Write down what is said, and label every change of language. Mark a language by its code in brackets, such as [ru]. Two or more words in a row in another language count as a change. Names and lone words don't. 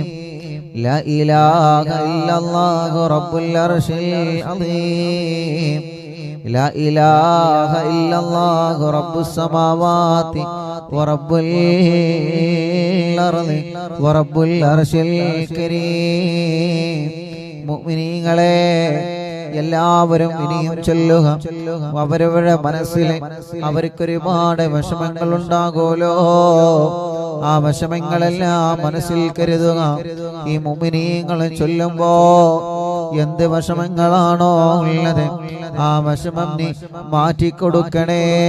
[ar] لا إله إلا الله رب العرش العظيم لا إله إلا الله رب السماوات ورب الأرض ورب العرش [ml] الكريم മുഅ്മിനീങ്ങളെ എല്ലാവരും ഇനിയും ചൊല്ലുക അവരവരുടെ മനസ്സിൽ അവർക്കൊരുപാട് വിഷമങ്ങൾ ഉണ്ടാകുമല്ലോ ആ വിഷമങ്ങളെല്ലാം മനസ്സിൽ കരുതുക ഈ മുഅ്മിനീങ്ങൾ ചൊല്ലുമ്പോ എന്ത് വിഷമങ്ങളാണോ ഉള്ളത് ആ വിഷമം നീ മാറ്റിക്കൊടുക്കണേ